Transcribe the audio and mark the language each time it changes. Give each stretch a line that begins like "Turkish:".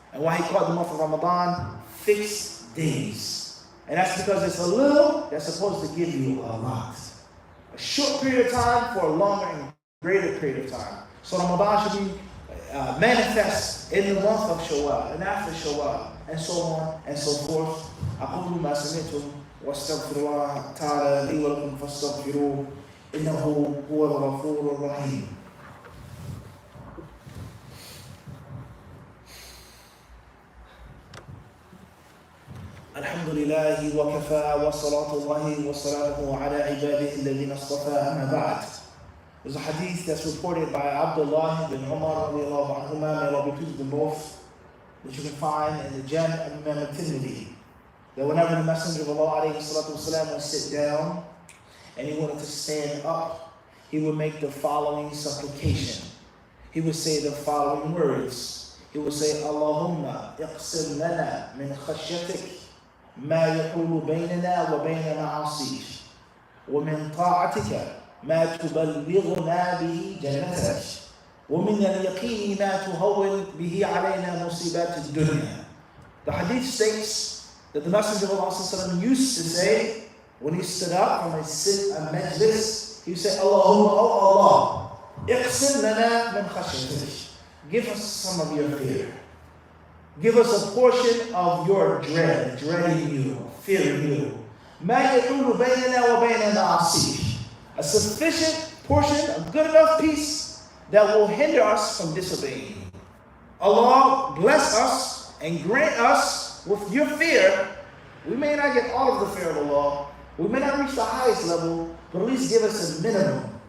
English: And why He called the month of Ramadan fixed days. And that's because it's a little that's supposed to give you a lot. A short period of time for a longer and greater period of time. So Ramadan should be manifest in the month of Shawwal and after Shawwal and so on and so forth.
Arabic: أقول ما سمعتم واستغفر الله تعالى لي ولكم فاستغفروه إنه هو الغفور الرحيم. الحمد لله وكفى وصلاة الله وسلامه على عباده الذين اصطفى أما بعد.
English: There's a hadith that's reported by Abdullah ibn Umar radiallahu anhuma, may Allah be pleased with them both, that you can find in the Jami' al-Imam al-Tirmidhi, that whenever the Messenger of Allah alayhi salatu wasalam would sit down and he wanted to stand up, he would make the following supplication. He would say the following words. He would say,
Arabic: Allahumma iqsim lana min khashyatik ma yahulu baynana wa bayna ma'asik wa min ta'atika ما تبلغنا به جنتك ومن اليقين ما تهون به علينا مصيبات الدنيا.
English: The hadith states that the Messenger of Allah used to say when he stood up from a majlis, he would say, Allahumma, oh Allah,
Arabic: iqsim lana min khashyatik.
English: Give us some of your fear. Give us a portion of your dreading you, fearing you.
Arabic: ما يحول بيننا وبين معاصيك.
English: A sufficient portion, a good enough piece that will hinder us from disobeying. Allah bless us and grant us with your fear. We may not get all of the fear of Allah. We may not reach the highest level, but at least give us a minimum.